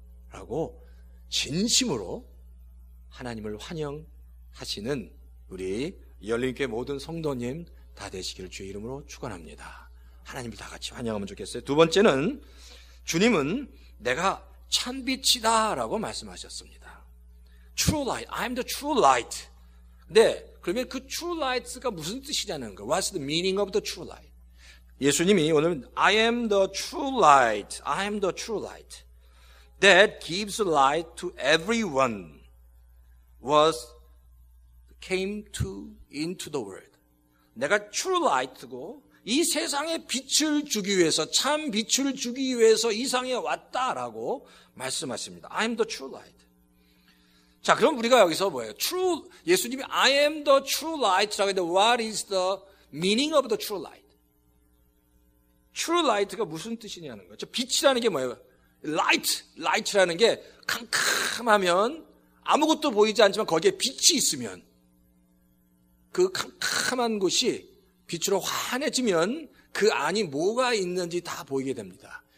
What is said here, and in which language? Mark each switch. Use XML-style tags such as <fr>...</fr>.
<ko>라고 진심으로 하나님을 환영하시는 우리 열린교회 모든 성도님 다 되시기를 주의 이름으로 축원합니다. 하나님을 다 같이 환영하면 좋겠어요. 두 번째는 주님은 내가 참빛이다 라고 말씀하셨습니다.</ko> <en>True light, I'm the true light.</en> <ko>네, 그러면 그 true light가 무슨 뜻이냐는 거.</ko> <en>What's the meaning of the true light?</en> <ko>예수님이 오늘</ko> <en>I am the true light, I am the true light that gives light to everyone came into the world.</en> <ko>내가 true light고 이 세상에 빛을 주기 위해서, 참 빛을 주기 위해서 이 세상에 왔다라고 말씀하십니다.</ko> <en>I am the true light.</en> <ko>자, 그럼 우리가 여기서 뭐예요? 예수님이</ko> <en>I am the true light라고</en> <ko>했는데</ko> <en>what is the meaning of the true light?</en> <ko>true light가 무슨 뜻이냐는 거죠. 빛이라는 게 뭐예요? light라는 게 캄캄하면 아무것도 보이지 않지만 거기에 빛이 있으면 그 캄캄한 곳이 빛으로 환해지면 그 안이 뭐가 있는지 다 보이게 됩니다.</ko>